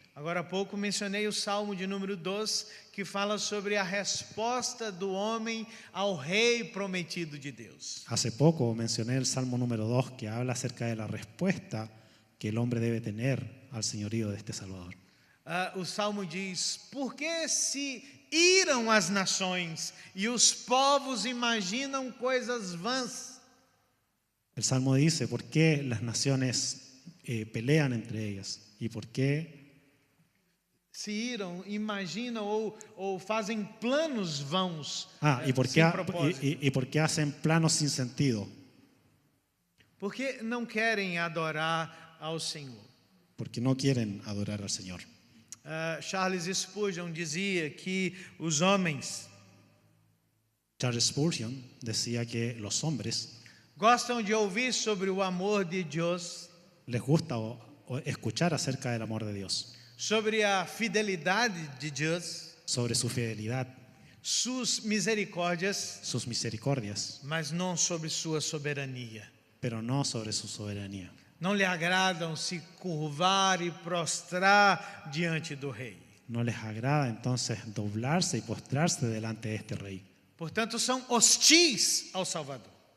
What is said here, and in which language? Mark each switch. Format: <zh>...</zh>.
<pt>Agora há pouco mencionei o Salmo de número 2, que fala sobre a resposta do homem ao rei prometido de Deus.</pt> <es>Hace poco mencioné el Salmo número 2 que habla acerca de la respuesta que el hombre debe tener al señorío de este Salvador.</es> <pt>O Salmo diz: por que se iram as nações e os povos imaginam coisas vãs?</pt> <es>El Salmo dice, ¿por qué las naciones pelean entre ellas? ¿Y por qué</es> <pt>Se iram, imaginam ou fazem planos vãos,</pt> <es>¿y por</es> <pt>sem</pt> <es>qué,</es> <pt>propósito?</pt> <es>y por qué hacen planos sin sentido?</es> <pt>Porque não querem adorar ao Senhor.</pt> <es>Porque no quieren adorar al Señor.</es> <pt>Charles Spurgeon dizia que os homens</pt> <es>Charles Spurgeon decía que los hombres</es> <pt>gostam de ouvir sobre o amor de Deus,</pt> <es>les gusta escuchar acerca del amor de Dios,</es> <pt>sobre a fidelidade de Deus,</pt> <es>sobre su fidelidad,</es> <pt>suas misericórdias,</pt> <es>sus misericordias,</es> <pt>mas não sobre sua soberania.</pt> <es>pero no sobre su soberanía.</es> <pt>Não lhe agradam se curvar e prostrar diante do rei.</pt> <es>No les agrada entonces doblarse y postrarse delante de este rey.</es> <pt>Portanto, são hostis ao Salvador.</pt>